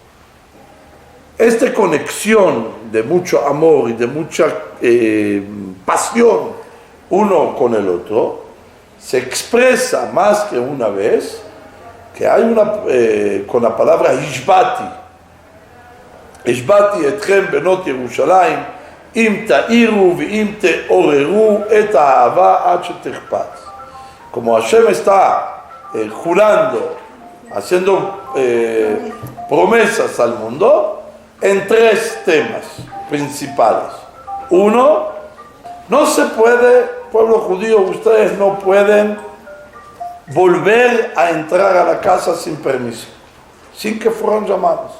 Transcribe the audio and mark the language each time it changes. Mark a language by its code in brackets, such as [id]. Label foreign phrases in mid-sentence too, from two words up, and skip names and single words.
[es] Esta conexión de mucho amor y de mucha pasión uno con el otro se expresa más que una vez que hay con la palabra Ishbati. [he] השבעתי אתכם בנות ירושלים אם תעירו ואם תעוררו את האהבה עד שתחפץ. [es] Como Hashem está jurando, haciendo promesas al mundo en 3 temas principales. Uno, no se puede, pueblo judío, ustedes no pueden volver a entrar a la casa sin permiso, sin que fueron llamados.